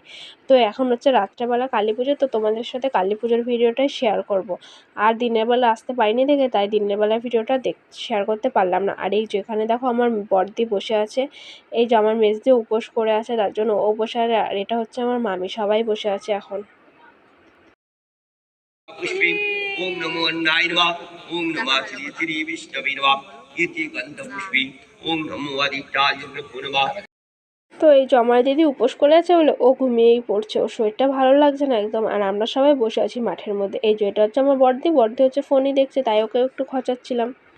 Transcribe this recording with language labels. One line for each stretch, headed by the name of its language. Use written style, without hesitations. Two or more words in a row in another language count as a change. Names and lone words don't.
Bangla: তো এখন হচ্ছে রাত্রেবেলা কালী পুজো, তো তোমাদের সাথে কালী পুজোর ভিডিওটাই শেয়ার করব। আর দিনের বেলা আসতে পারিনি দেখে তাই দিনের বেলা ভিডিওটা শেয়ার করতে পারলাম না। আর এই যে এখানে দেখো আমার বড়দি বসে আছে, এই যে আমার মেজদি উপোস করে আছে, তার জন্য ও বসে আছে। আর এটা হচ্ছে আমার মামি, সবাই বসে আছে এখন।
Sanskrit: पुष्पिं ओम नमो अन्नाय नमः ओम नमः श्री श्री विष्णवे नमः इति गन्धपुष्पिं ओम नमो आदित्याय नमः।
Bangla: তো এই জমার দিদি উপোস করে আছে বলে ও ঘুমিয়েই পড়ছে, ওর শরীরটা ভালো লাগছে না একদম। আর আমরা সবাই বসে আছি মাঠের মধ্যে। এই যে এটা হচ্ছে আমার বড়দি, বড়দি হচ্ছে ফোনই দেখছে, তাই ওকে একটু খচাচ্ছিলাম।